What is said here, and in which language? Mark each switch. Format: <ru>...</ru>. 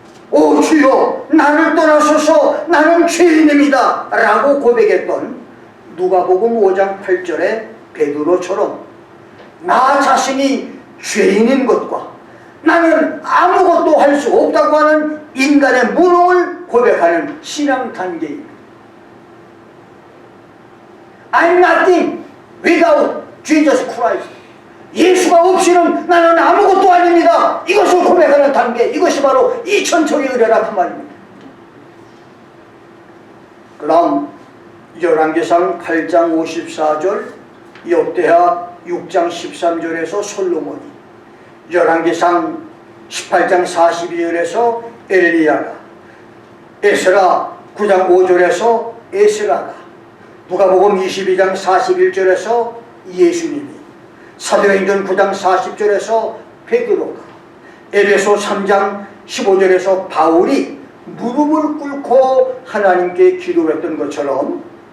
<ko>오 주여, 나를 떠나소서, 나는 죄인입니다 라고 고백했던 누가복음 5장 8절의 베드로처럼 나 자신이 죄인인 것과 나는 아무것도 할 수 없다고 하는 인간의 무능을 고백하는 신앙 단계입니다.</ko> <en>I'm nothing without Jesus Christ.</en> <ko>예수가 없이는 나는 아무것도 아닙니다. 이것을 고백하는 단계, 이것이 바로 2천척의 은혜라 그 말입니다. 그 다음 열왕기상 8장 54절 역대하 6장 13절에서 솔로몬이, 열왕기상 18장 42절에서 엘리야가, 에스라 9장 5절에서 에스라가, 누가복음 22장 41절에서 예수님이, 사도행전 9장 40절에서 베드로가, 에베소 3장 15절에서 바울이 무릎을 꿇고 하나님께 기도했던 것처럼,</ko>